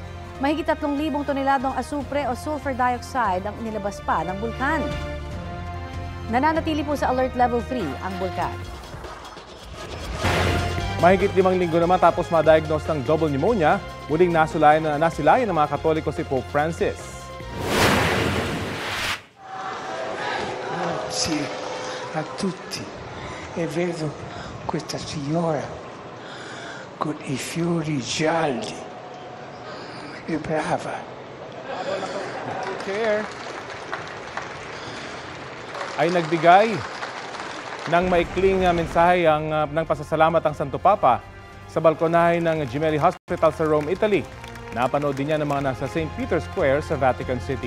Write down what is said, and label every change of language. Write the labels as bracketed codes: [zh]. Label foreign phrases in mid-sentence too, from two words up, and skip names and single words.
[tl] Mahigit 3,000 toneladong asupre o sulfur dioxide ang inilabas pa ng bulkan. Nananatili po sa alert level 3 ang bulkan. Mahigit 5 linggo naman tapos ma-diagnose ng double pneumonia, muling nasilayan ng mga Katoliko si Pope Francis. [it] Grazie a tutti e vedo questa signora con i fiori gialli e brava. [tl] Ay nagbigay ng maikling mensahe ng pasasalamat ang Santo Papa sa balkonahe ng Gemelli Hospital sa Rome, Italy. Napanood din niya ng mga nasa St. Peter's Square sa Vatican City.